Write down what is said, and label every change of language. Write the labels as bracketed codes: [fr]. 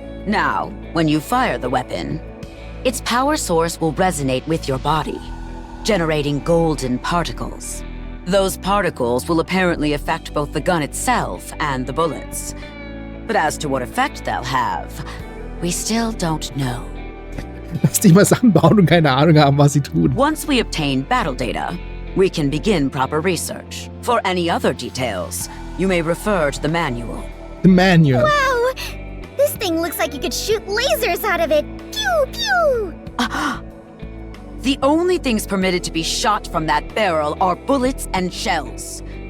[en] Now, when you fire the weapon, its power source will resonate with your body, generating golden particles. Those particles will apparently affect both the gun itself and the bullets. But as to what effect they'll have, we still don't know. [de] Lass dich mal Sachen bauen und keine Ahnung haben, was sie tun. [en] Once we obtain battle data, we can begin proper research. For any other details, you may refer to the manual. The manual. Wow, this thing looks like you could shoot lasers out of it. Pew, pew. The only things permitted to be shot from that barrel are bullets and shells.